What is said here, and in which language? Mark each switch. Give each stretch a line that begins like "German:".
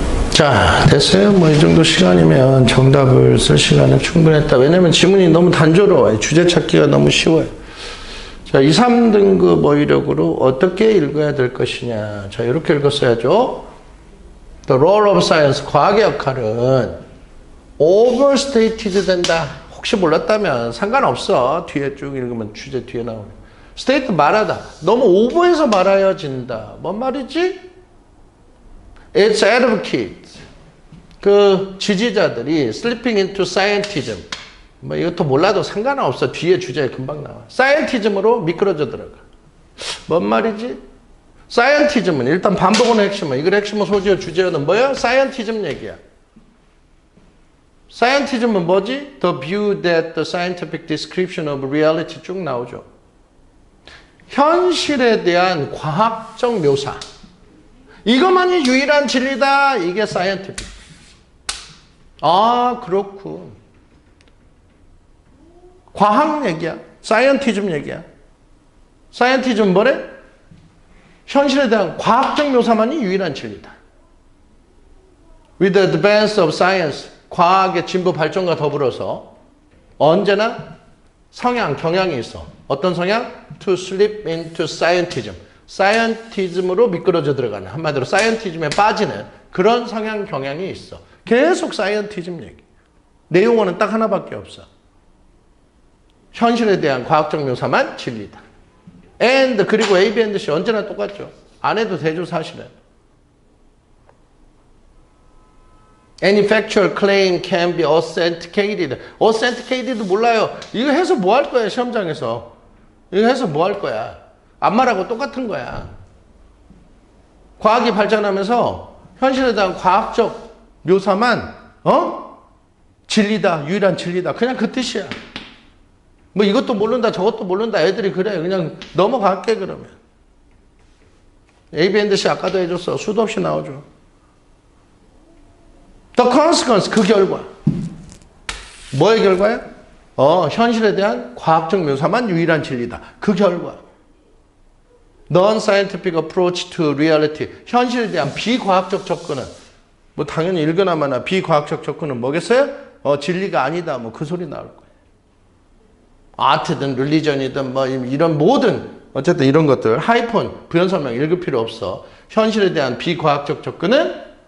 Korean: 자, 됐어요. 뭐 이 정도 시간이면 정답을 쓸 시간은 충분했다. 왜냐면 지문이 너무 단조로워요. 주제 찾기가 너무 쉬워요. 자, 2, 3등급 어휘력으로 어떻게 읽어야 될 것이냐. 자, 이렇게 읽었어야죠.
English: The role of science,
Korean: 과학의 역할은
English: overstated 된다.
Korean: 혹시 몰랐다면 상관없어. 뒤에 쭉 읽으면 주제 뒤에 나오네. state 말하다. 너무 오버해서 말하여진다. 뭔 말이지?
English: Its advocates,
Korean: 그 지지자들이
English: slipping into scientism,
Korean: 뭐 이것도 몰라도 상관없어. 뒤에 주제에 금방 나와. scientism으로 미끄러져 들어가. 뭔 말이지? scientism은 일단 반복은 핵심은, 이걸 핵심은 소지어 주제어는 뭐야? scientism 얘기야. scientism은 뭐지?
English: The view that the scientific description of reality
Korean: 쭉 나오죠. 현실에 대한 과학적 묘사. 이것만이 유일한 진리다. 이게 scientific. 아, 그렇군. 과학 얘기야. scientism 얘기야. scientism 뭐래? 현실에 대한 과학적 묘사만이 유일한 진리다.
English: With the advance of science,
Korean: 과학의 진보 발전과 더불어서 언제나 성향, 경향이 있어. 어떤 성향?
English: To slip into scientism.
Korean: 사이언티즘으로 미끄러져 들어가는, 한마디로 사이언티즘에 빠지는 그런 성향 경향이 있어. 계속 사이언티즘 얘기. 내용어는 딱 하나밖에 없어. 현실에 대한 과학적 묘사만 진리다. and 그리고 A, B, and C 언제나 똑같죠. 안 해도 되죠, 사실은.
English: Any factual claim can be authenticated.
Korean: authenticated 몰라요. 이거 해서 뭐 할 거야, 시험장에서. 이거 해서 뭐 할 거야. 안 말하고 똑같은 거야. 과학이 발전하면서 현실에 대한 과학적 묘사만 진리다. 유일한 진리다. 그냥 그 뜻이야. 뭐 이것도 모른다 저것도 모른다. 애들이 그래. 그냥 넘어갈게 그러면. A, B, and C 아까도 해줬어. 수도 없이 나오죠.
English: The consequence,
Korean: 그 결과. 뭐의 결과야? 현실에 대한 과학적 묘사만 유일한 진리다. 그 결과.
English: Non-scientific approach to reality.
Korean: 현실에 대한 비과학적 접근은 뭐 당연히 읽으나마나 비과학적 접근은 뭐겠어요? 진리가 아니다. 뭐 그 소리 나올 거예요. 아트든 릴리전이든 뭐 이런 모든 어쨌든 이런 것들 하이폰 부연 설명 읽을 필요 없어. 현실에 대한 비과학적 접근은